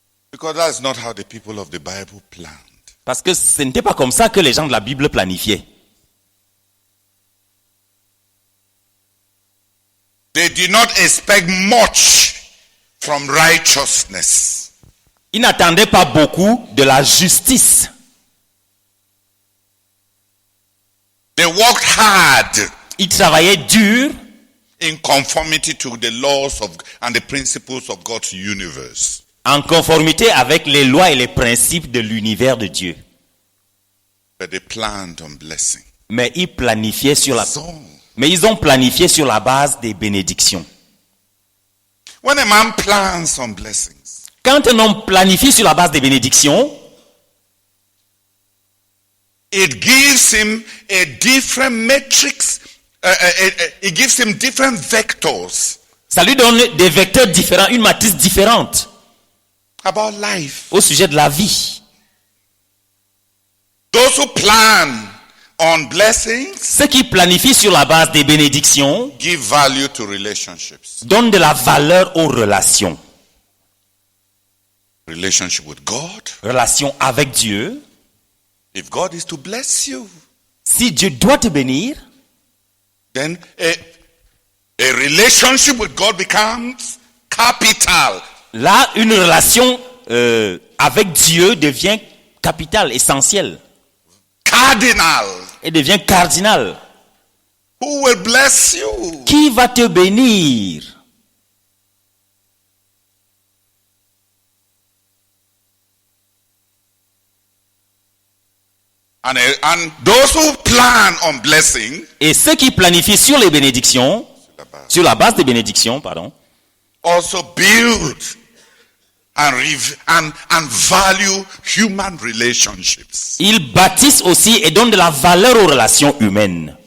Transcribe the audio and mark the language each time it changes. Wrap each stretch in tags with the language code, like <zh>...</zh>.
<en>Because that's not how the people of the Bible planned.</en> <fr>Parce que ce n'était pas comme ça que les gens de la Bible planifiaient.</fr> <en>They did not expect much from righteousness.</en> <fr>Ils n'attendaient pas beaucoup de la justice.</fr> <en>They worked hard.</en> <fr>Ils travaillaient dur.</fr> <en>In conformity to the laws and the principles of God's universe.</en> <fr>En conformité avec les lois et les principes de l'univers de Dieu.</fr> <en>But they planned on blessing.</en> <fr>Mais ils planifiaient ils ont planifié sur la base des bénédictions.</fr> <en>When a man plans on blessings,</en> <fr>quand un homme planifie sur la base des bénédictions,</fr> <en>it gives him a different matrix. It gives him different vectors.</en> <fr>Ça lui donne des vecteurs différents, une matrice différente.</fr> <en>About life.</en> <fr>Au sujet de la vie.</fr> <en>Those who plan on blessings,</en> <fr>ceux qui planifient sur la base des bénédictions,</fr> <en>give value to relationships.</en> <fr>Donnent de la valeur aux relations.</fr> <en>Relationship with God.</en> <fr>Relation avec Dieu.</fr> <en>If God is to bless you,</en> <fr>si Dieu doit te bénir,</fr> <en>then a relationship with God becomes capital.</en> <fr>Là, une relation avec Dieu devient capitale, essentielle.</fr> <en>Cardinal.</en> <fr>Et devient cardinal.</fr> <en>Who will bless you?</en> <fr>Qui va te bénir?</fr> <en>And those who plan on blessing,</en> <fr>et ceux qui planifient sur les bénédictions, sur la base des bénédictions,</fr> <en>also build and value human relationships.</en> <fr>Ils bâtissent aussi et donnent de la valeur aux relations humaines.</fr>